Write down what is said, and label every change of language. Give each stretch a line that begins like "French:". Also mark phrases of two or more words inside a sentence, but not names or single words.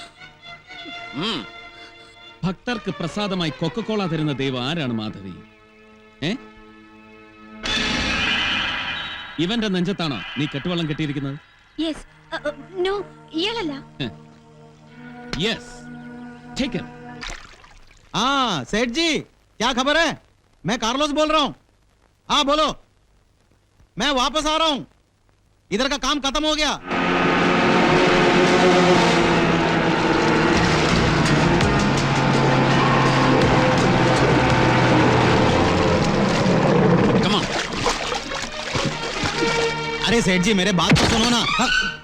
Malayalam: ഭക്തർക്ക് പ്രസാദമായി കൊക്കക്കോള തരുന്ന ദൈവം ആരാണ് മാധവി? ഇവന്റെ നെഞ്ചത്താണോ നീ കെട്ടുവള്ളം കെട്ടിയിരിക്കുന്നത്?
English: Yes. No, ഇയാളല്ല. Yes, take it.
Hindi: हाँ सेठ जी, क्या खबर है? मैं कार्लोस बोल रहा हूँ. हाँ बोलो. मैं वापस आ रहा हूँ. इधर का काम खत्म हो गया.
English: Come on.
Hindi: अरे सेठ जी, मेरे बात तो सुनो ना. हाँ.